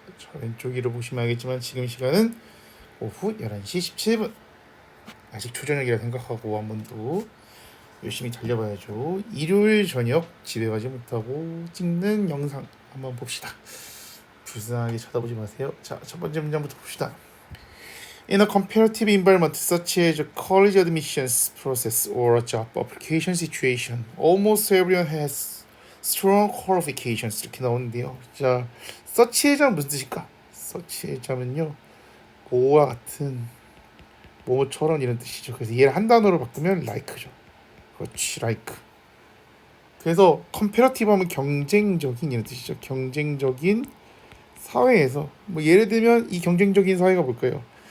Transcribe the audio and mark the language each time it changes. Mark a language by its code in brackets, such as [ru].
[ko] 자, 왼쪽 위로 보시면 알겠지만 지금 시간은 오후 11시 17분. 아직 초저녁이라 생각하고 한번 더 열심히 달려봐야죠. 일요일 저녁 집에 가지 못하고 찍는 영상 한번 봅시다. 불쌍하게 쳐다보지 마세요. 자, 첫 번째 문장부터 봅시다. [en] In a comparative environment such as a college admissions process or a job application situation, almost everyone has strong qualifications. [ko] 이렇게 나오는데요. 자, such as는 무슨 뜻일까? such as면요, 뭐와 같은, 뭐처럼 이런 뜻이죠. 그래서 얘를 한 단어로 바꾸면 like죠. 그렇지, like. 그래서 comparative 하면 경쟁적인 이런 뜻이죠. 경쟁적인 사회에서, 뭐 예를 들면 이 경쟁적인 사회가 뭘까요?